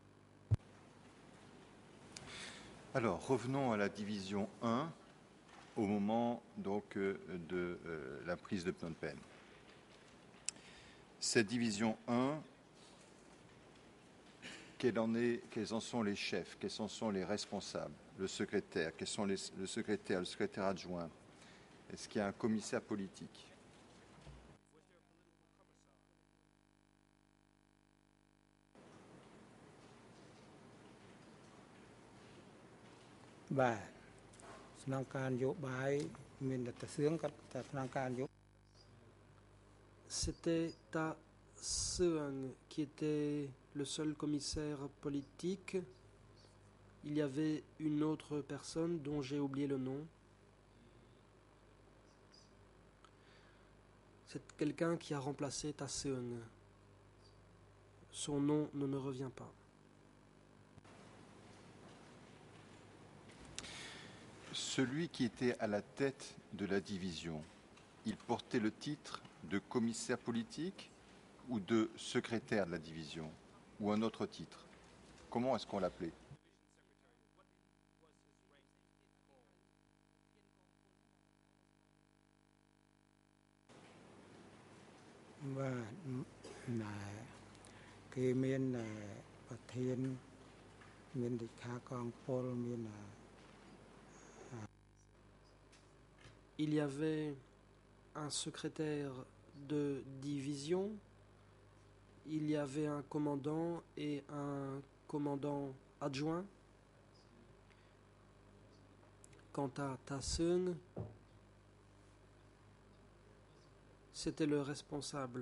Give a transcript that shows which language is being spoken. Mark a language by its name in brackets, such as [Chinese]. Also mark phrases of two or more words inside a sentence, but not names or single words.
[French] Alors, revenons à la division 1 au moment donc de la prise de Phnom Penh. Cette division 1, quels en sont les chefs, quels en sont les responsables, le secrétaire, quels sont le secrétaire adjoint? Est-ce qu'il y a un commissaire politique? [Khmer] បាទស្នងការនយោបាយមានតែសឿងគាត់តែស្នងការនយោ [French] C'était Ta Seung qui était le seul commissaire politique. Il y avait une autre personne dont j'ai oublié le nom. C'est quelqu'un qui a remplacé Ta Seung. Son nom ne me revient pas. Celui qui était à la tête de la division, il portait le titre de commissaire politique ou de secrétaire de la division, ou un autre titre? Comment est-ce qu'on l'appelait? [Khmer] បាទណែគេមានប្រធានមានលេខាកងពលមាន [French] Il y avait un secrétaire de division, il y avait un commandant et un commandant adjoint. Quant à Ta Seung, c'était le responsable.